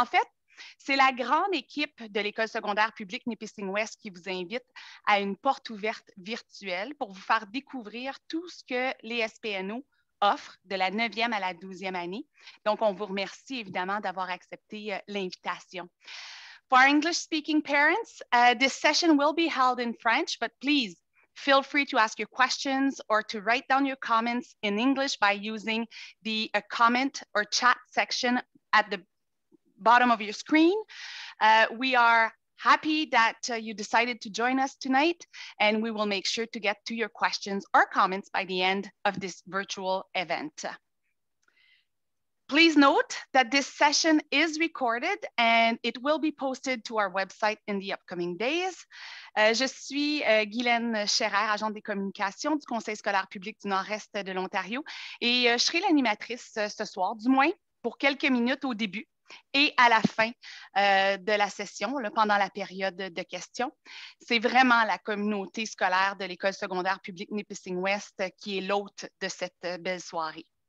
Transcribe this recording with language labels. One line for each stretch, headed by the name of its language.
French: En fait, c'est la grande équipe de l'École secondaire publique Nipissing-Ouest qui vous invite à une porte ouverte virtuelle pour vous faire découvrir tout ce que les SPNO offrent de la 9e à la 12e année. Donc, on vous remercie évidemment d'avoir accepté l'invitation.
English: For our English-speaking parents, this session will be held in French, but please feel free to ask your questions or to write down your comments in English by using the comment or chat section at the bottom of your screen. We are happy that you decided to join us tonight, and we will make sure to get to your questions or comments by the end of this virtual event. Please note that this session is recorded and it will be posted to our website in the upcoming days.
French: Je suis Guylaine Scherer, agente des communications du Conseil scolaire public du Nord-Est de l'Ontario, et je serai l'animatrice ce soir, du moins pour quelques minutes au début et à la fin de la session, là, pendant la période de questions. C'est vraiment la communauté scolaire de l'École secondaire publique Nipissing-Ouest qui est l'hôte de cette belle soirée.